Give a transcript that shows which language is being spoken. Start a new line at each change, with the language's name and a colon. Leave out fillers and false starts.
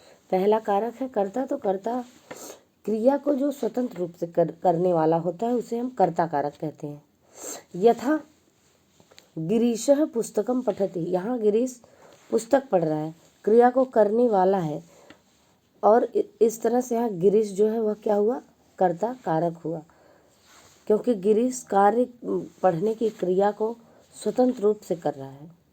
Hindi: पहला कारक है कर्ता। तो कर्ता क्रिया को जो स्वतंत्र रूप से करने वाला होता है उसे हम कर्ता कारक कहते हैं।
Sanskrit: यथा गिरीशः पुस्तकम पठति।
Hindi: यहाँ गिरीश पुस्तक पढ़ रहा है, क्रिया को करने वाला है, और इस तरह से यहाँ गिरीश जो है वह क्या हुआ? कर्ता कारक हुआ, क्योंकि गिरीश कार्य पढ़ने की क्रिया को स्वतंत्र रूप से कर रहा है।